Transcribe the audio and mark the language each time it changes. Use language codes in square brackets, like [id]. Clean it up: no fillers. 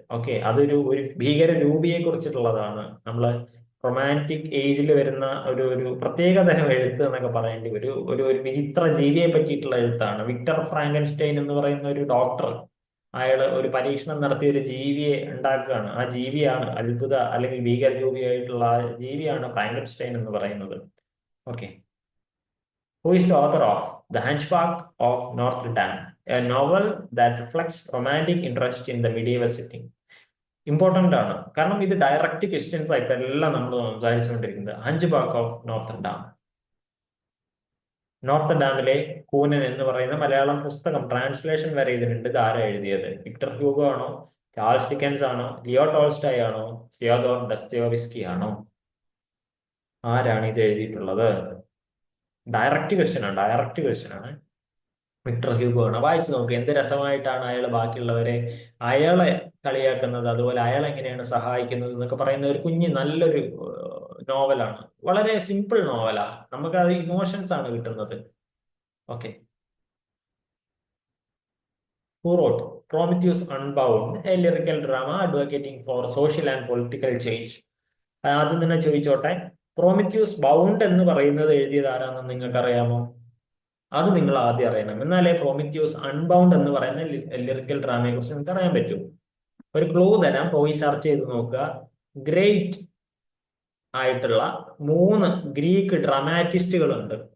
[ml] Okay, ഒരു ഭീകര രൂപിയെ കുറിച്ചിട്ടുള്ളതാണ്. നമ്മള് റൊമാൻറ്റിക് ഏജിൽ വരുന്ന ഒരു പ്രത്യേകതരം എഴുത്ത് എന്നൊക്കെ പറയേണ്ടി ഒരു ഒരു ഒരു വിചിത്ര ജീവിയെ പറ്റിയിട്ടുള്ള എഴുത്താണ്. വിക്ടർ ഫ്രാങ്കൻസ്റ്റൈൻ എന്ന് പറയുന്ന ഒരു ഡോക്ടർ, അയാള് ഒരു പരീക്ഷണം നടത്തിയ ഒരു ജീവിയെ ഉണ്ടാക്കുകയാണ്. ആ ജീവിയാണ് അത്ഭുത അല്ലെങ്കിൽ ഭീകര രൂപിയായിട്ടുള്ള ആ ജീവിയാണ് ഫ്രാങ്കൻസ്റ്റൈൻ എന്ന് പറയുന്നത്. Okay. [en] Who is the author of The Hunchback of Notre Dame, a novel that reflects romantic interest in the medieval setting? [ml] Important ആണ്, കാരണം ഇത് ഡയറക്റ്റ് ക്വസ്റ്റ്യൻസ് ആയിട്ട് എല്ലാം നമ്മൾ സംസാരിച്ചുകൊണ്ടിരിക്കുന്നത്. Hunch of north dam. North ഡാമിലെ കൂനൻ എന്ന് പറയുന്ന മലയാളം പുസ്തകം ട്രാൻസ്ലേഷൻ വരെ ഇതിനുണ്ട്. ഇത് ആരാ എഴുതിയത്? വിക്ടർ ഹ്യൂഗോ ആണോ, ചാൾസ് ഡിക്കൻസ് ആണോ, ലിയോ ടോൾസ്റ്റോയ് ആണോ, ഫിയോദോർ ഡസ്റ്റോവസ്കി ആണോ? ആരാണ് ഇത് എഴുതിയിട്ടുള്ളത്? ഡയറക്റ്റ് ക്വസ്റ്റ്യൻ ആണ്. വിക്ടർ ഹ്യൂഗോ ആണ്. വായിച്ചു നോക്ക്, എന്ത് രസമായിട്ടാണ് അയാൾ ബാക്കിയുള്ളവരെ അയാളെ കളിയാക്കുന്നത്, അതുപോലെ അയാൾ എങ്ങനെയാണ് സഹായിക്കുന്നത് എന്നൊക്കെ പറയുന്ന ഒരു കുഞ്ഞ് നല്ലൊരു നോവലാണ്. വളരെ സിമ്പിൾ നോവലാണ്, നമുക്ക് അത് ഇമോഷൻസ് ആണ് കിട്ടുന്നത്. Okay. [en] Who wrote Prometheus Unbound, a lyrical drama advocating for social and political change? [ml] ആദ്യം തന്നെ ചോദിച്ചോട്ടെ, പ്രോമിത്യൂസ് ബൗണ്ട് എന്ന് പറയുന്നത് എഴുതിയത് ആരാണെന്ന് നിങ്ങൾക്ക് അറിയാമോ? അത് നിങ്ങൾ ആദ്യം അറിയണം, എന്നാലേ പ്രോമിത്യൂസ് അൺബൗണ്ട് എന്ന് പറയുന്ന ലിറിക്കൽ ഡ്രാമയെ കുറിച്ച് നിങ്ങൾക്ക് അറിയാൻ പറ്റും. ഒരു ക്ലൂ തരാം, പോയി സെർച്ച് ചെയ്ത് നോക്കുക. ഗ്രേറ്റ് ആയിട്ടുള്ള 3 ഗ്രീക്ക് ഡ്രമാറ്റിസ്റ്റുകളുണ്ട്.